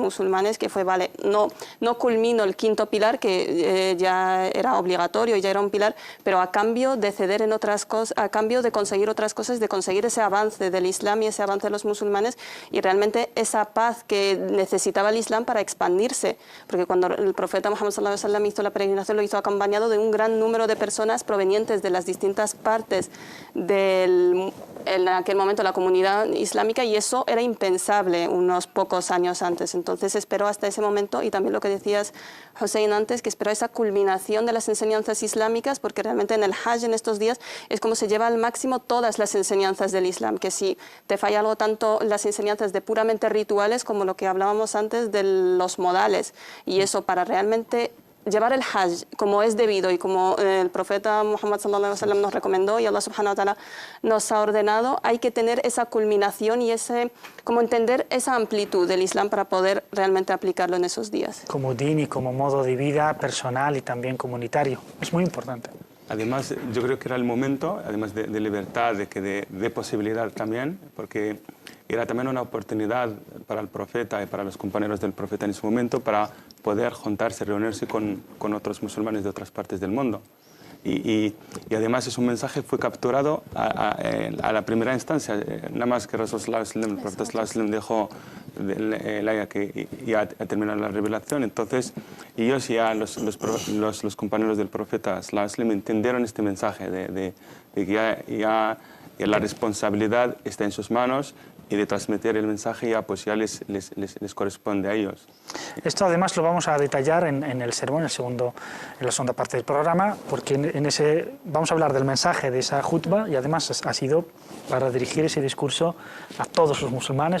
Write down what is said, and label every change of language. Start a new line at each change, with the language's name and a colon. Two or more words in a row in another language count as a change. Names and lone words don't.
Spanish: musulmanes que fue, vale, no culmino el quinto pilar que ya era obligatorio y ya era un pilar, pero a cambio de ceder en otras cosas, a cambio de conseguir otras cosas, de conseguir ese avance del Islam y ese avance de los musulmanes y realmente esa paz que necesitaba el Islam para expandirse, porque cuando el profeta Muhammad
Arabic: صلى الله عليه وسلم
Spanish: hizo la peregrinación lo hizo acompañado de un gran número de personas provenientes de las distintas partes en aquel momento la comunidad islámica y eso era impensable unos pocos años antes. Entonces esperó hasta ese momento y también lo que decías, Hussein, antes, que esperó esa culminación de las enseñanzas islámicas porque realmente en el Hajj en estos días es como se lleva al máximo todas las enseñanzas del Islam, que si te falla algo tanto las enseñanzas de puramente rituales como lo que hablábamos antes de los modales y eso para realmente llevar el Hajj como es debido y como el profeta Muhammad
Arabic: صلى الله عليه وسلم
Spanish: nos recomendó y
Arabic: الله سبحانه وتعالى
Spanish: nos ha ordenado, hay que tener esa culminación y como entender esa amplitud del Islam para poder realmente aplicarlo en esos días. Como din y como modo de vida personal y también comunitario. Es muy importante. Además, yo creo que era el momento, además de libertad, de posibilidad también, porque era también una oportunidad para el profeta y para los compañeros del profeta en ese momento para poder juntarse, reunirse con otros musulmanes de otras partes del mundo. Y además ese mensaje fue capturado a la primera instancia, nada más que el profeta
Arabic: صلى الله عليه وسلم
Spanish: dejó el ayah que ya terminó la revelación. Entonces ellos ya, los compañeros del profeta
Arabic: صلى الله عليه وسلم
Spanish: entendieron este mensaje de que ya la responsabilidad está en sus manos y de transmitir el mensaje ya les corresponde a ellos. Esto además lo vamos a detallar en el sermón, en la segunda parte del programa, porque en ese vamos a hablar del mensaje de esa jutba y además ha sido para dirigir ese discurso a todos los musulmanes.